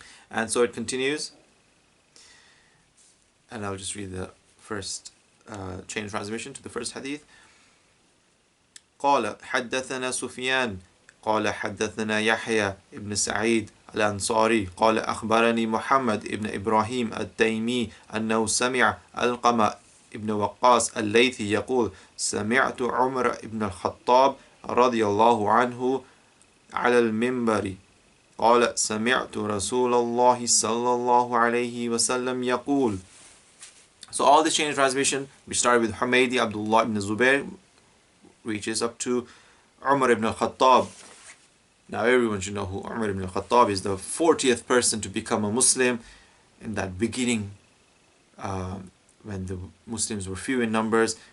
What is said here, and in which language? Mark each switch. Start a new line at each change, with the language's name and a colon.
English: And so it continues, and I'll just read the first chain of transmission to the first hadith.
Arabic: قال حدثنا سفيان قال حدثنا يحيى ابن سعيد الأنصاري قال أخبرني محمد ابن إبراهيم التيمي أنه سمع القمة ابن وقاص الليثي يقول سمعت عمر ابن الخطاب رضي الله عنه على المنبر قال سمعت رسول الله صلى الله عليه وسلم يقول.
English: So all this chain of transmission, we started with Humaydi Abdullah ibn Zubair, reaches up to Umar ibn al-Khattab. Now everyone should know who Umar ibn al-Khattab is, the 40th person to become a Muslim in that beginning, when the Muslims were few in numbers.